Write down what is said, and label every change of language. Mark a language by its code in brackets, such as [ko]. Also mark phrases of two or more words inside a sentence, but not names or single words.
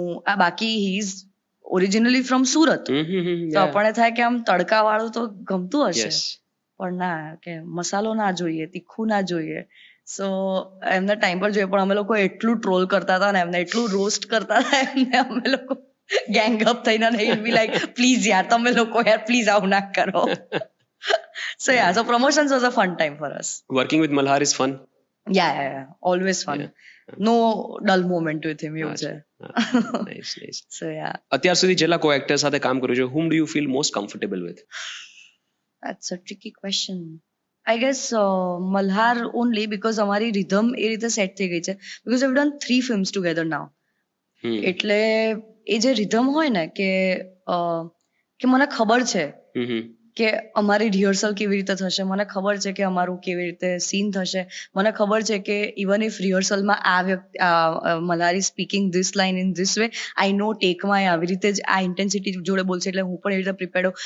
[gu] આ બાકી [en] he is originally from Surat, [gu] તો આપણને થાય કે આમ તડકા વાળું તો ગમતું હશે, પણ ના, કે મસાલો ના જોઈએ, તીખું ના જોઈએ. સો એમને ટાઈમ પર જોઈએ. પણ અમે લોકો એટલું ટ્રોલ કરતા હતા ને, એમને એટલું રોસ્ટ કરતા હતા એમને, અમે લોકો ગેંગ અપ થઈને [en] be like please [gu] યાર, તમે લોકો યાર પ્લીઝ આવું ના કરો. [en] So promotions was a fun time for us. Working with Malhar is fun. Yeah. Always fun. No dull moment with him. [gu] એવું છે. [en] Nice. So [gu] અત્યાર સુધી જેટલા કો-એક્ટર સાથે કામ કર્યું છે, [en] whom do you feel most comfortable with? That's a tricky question. I guess Malhar only because [gu] અમારી rhythm એ રીતે સેટ થઈ ગઈ છે, [en] because we've done 3 films together now. [gu] એટલે એ જે rhythm હોય ને કે મને ખબર છે કે અમારી રિહર્સલ કેવી રીતે થશે, મને ખબર છે કે અમારું કેવી રીતે સીન થશે, મને ખબર છે કે [en] even if [gu] રિહર્સલમાં આ વ્યક્તિ [en] Malhar is speaking this line in this way, I know [gu] ટેકમાં આવી રીતે જ આ ઇન્ટેન્સિટી જોડે બોલશે, એટલે હું પણ એવી રીતે પ્રિપેર્ડ હોઉં.